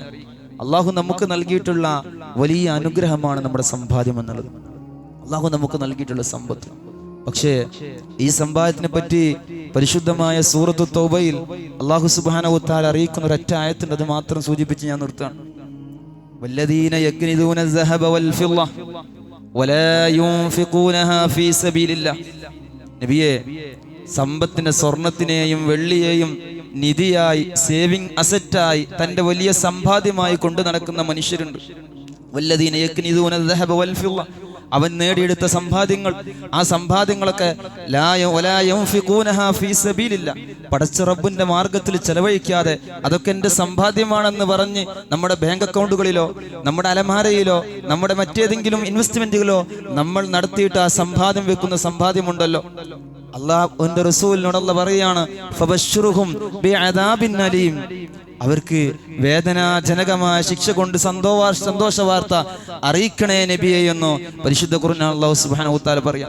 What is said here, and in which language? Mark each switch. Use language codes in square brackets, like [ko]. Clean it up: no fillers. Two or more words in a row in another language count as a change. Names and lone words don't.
[ml] അള്ളാഹു നമുക്ക് നൽകിയിട്ടുള്ള വലിയ അനുഗ്രഹമാണ് നമ്മുടെ സമ്പാദ്യം എന്നുള്ളത്. അള്ളാഹു നമുക്ക് നൽകിയിട്ടുള്ള സമ്പത്ത്. പക്ഷേ ഈ സമ്പാദ്യത്തിനെ പറ്റി പരിശുദ്ധമായ സൂറത്തു തൗബയിൽ അള്ളാഹു [ar] سبحانه وتعالى [ml] അറിയിക്കുന്ന ഒരൊറ്റ ആയത്തുണ്ട്, അത് മാത്രം സൂചിപ്പിച്ച് ഞാൻ നിർത്താം. [ar] والذين يكنزون الذهب والفضة ولا ينفقونها في سبيل الله. [ml] നബിയേ, സമ്പത്തിനെ, സ്വർണത്തിനെയും വെള്ളിയെയും നിധിയായി, [en] saving asset, [ml] തന്റെ വലിയ സമ്പാദ്യമായി കൊണ്ടു നടക്കുന്ന മനുഷ്യരുണ്ട്. [ar] والذين يكنزون الذهب والفضة, [ml] അവൻ നേടിയെടുത്ത സമ്പാദ്യങ്ങൾ, ആ സമ്പാദ്യങ്ങളൊക്കെ പടച്ച റബ്ബിന്റെ മാർഗത്തിൽ ചെലവഴിക്കാതെ അതൊക്കെ എൻ്റെ സമ്പാദ്യമാണെന്ന് പറഞ്ഞ് നമ്മുടെ ബാങ്ക് അക്കൗണ്ടുകളിലോ നമ്മുടെ അലമാരയിലോ നമ്മുടെ മറ്റേതെങ്കിലും ഇൻവെസ്റ്റ്മെന്റുകളോ നമ്മൾ നടത്തിയിട്ട് ആ സമ്പാദ്യം വെക്കുന്ന സമ്പാദ്യമുണ്ടല്ലോ, അല്ലാഹുവിന്റെ റസൂലിനോട് പറയാണ്, [ar] فبشرهم بعذاب أليم, [ml] അവർക്ക് വേദനാജനകമായ ശിക്ഷ കൊണ്ട് സന്തോഷ വാർത്ത അറിയിക്കണേ നബിയെ എന്ന് പരിശുദ്ധ ഖുർആൻ അല്ലാഹു [ar] سبحانه وتعالى [ml] പറയാം.